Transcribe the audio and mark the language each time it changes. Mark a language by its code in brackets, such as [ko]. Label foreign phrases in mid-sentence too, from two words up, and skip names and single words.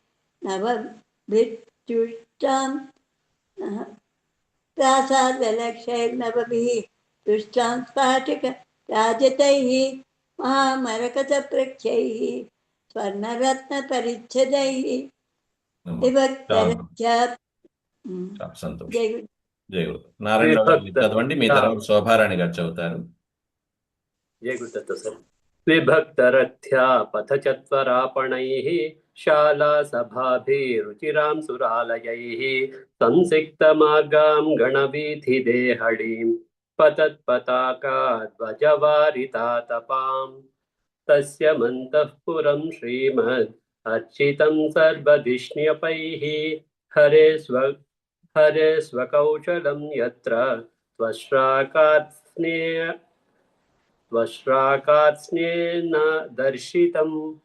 [sa] नवभिर्जुष्टां प्रासादलक्ष्यैर्नवभिः तुष्टां स्फाटिक राजतैः महामरकतप्रख्यैः स्वर्णरत्नपरिच्छदैः विभक्तरथ्या [te] చాలా సంతోషం. జై గురు. జై గురు. నారాయణరావు గారు మీరు చదవండి, మీ తర్వాత శోభారాణి గారు చదువుతారు. [sa] जय गुरुदत्त सर। विभक्तरथ्या पथचत्वरापणैः शालासभाभिरुचिरां सुरालयैः संसिक्तमार्गां गणवीथिदेहळीं पतत्पताकाध्वजवारितातपां तस्य मन्तःपुरं श्रीमद् अर्चितं सर्वधिष्ण्यपैः हरे स्वकौशलं यत्र त्वश्राकात्स्नेन दर्शितम्